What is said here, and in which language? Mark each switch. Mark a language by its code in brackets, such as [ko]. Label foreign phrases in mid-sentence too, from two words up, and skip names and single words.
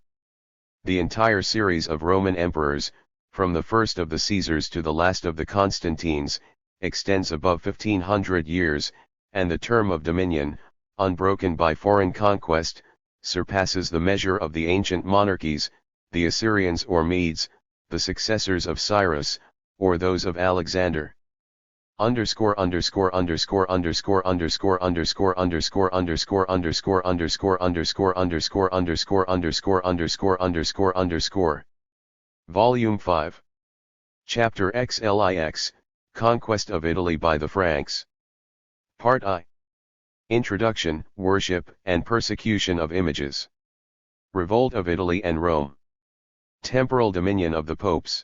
[en] The entire series of Roman emperors, from the first of the Caesars to the last of the Constantines, extends above 1500 years, and the term of dominion, unbroken by foreign conquest, surpasses the measure of the ancient monarchies, the Assyrians or Medes, the successors of Cyrus, or those of Alexander. Underscore underscore underscore underscore underscore underscore underscore underscore underscore underscore underscore underscore underscore underscore underscore underscore underscore. Volume 5. Chapter XLIX, Conquest of Italy by the Franks. Part I. Introduction, Worship and Persecution of Images. Revolt of Italy and Rome. Temporal dominion of the popes.